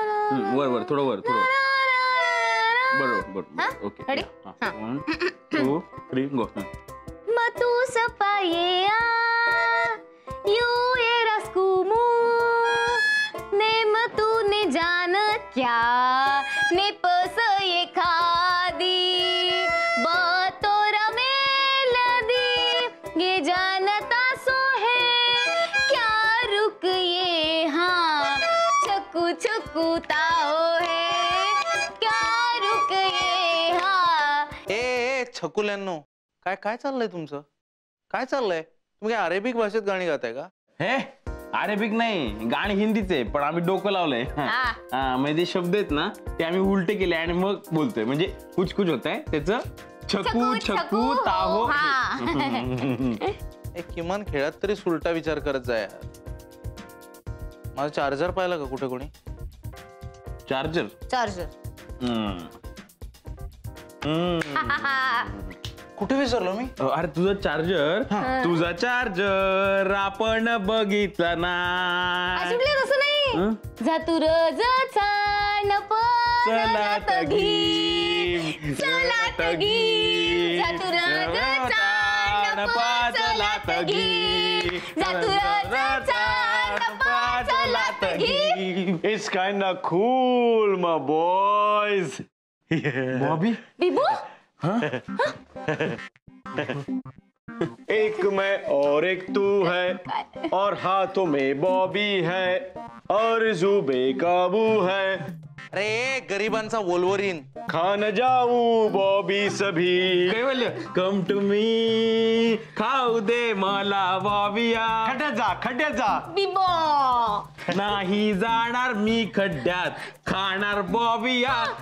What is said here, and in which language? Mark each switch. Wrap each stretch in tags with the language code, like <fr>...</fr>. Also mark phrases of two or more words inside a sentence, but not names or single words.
<mr>वर वर थोडं वर थोडं बरोबर</mr> <en>okay 1 2 3 go Matu sapayea you eras como ne matu ne jana kya ne pasaye khadi batora melody ye janata so hai kya ruk ye haan chakku chakku tao hai kya ruk ye haan</en> <mr>ए छकुल्यांनो काय काय चाललंय तुमचं काय चाललंय तुम्ही काय अरेबिक भाषेत गाणी गाताय का हे अरेबिक नाही गाणी हिंदीच आहे पण आम्ही डोकं लावलंय म्हणजे शब्द आहेत ना ते आम्ही उलटे केले आणि मग बोलतोय म्हणजे</mr> <hi>कुछ कुछ</hi> <mr>होत आहे त्याचं छकू छकू ताहो एक किमान खेळात तरी सुलटा विचार करत जा यार माझा चार्जर पाहिला का कुठे कोणी चार्जर कुठे विसरलो मी अरे तुझा चार्जर आपण बघितला ना तसं नाही जातुर चलात घी चलात घी जातुर चलात घी जातुर चलात घी</mr> <en>It's kinda cool, my boys.</en> <mr>बॉबी बिबू</mr> <hi>एक मैं और एक तू है और हाथों में बॉबी है और जुबे काबू है</hi> <mr>अरे गरिबांचा वोल्वरीन</mr> <hi>खा न जाऊ बॉबी सभी</hi> <mr>काय बोललं</mr> <en>come to me</en> <mr>खाऊ दे मला बॉबिया खड्ड्यात जा बिबो नाही जाणार मी खड्ड्यात खाणार बॉबिया</mr>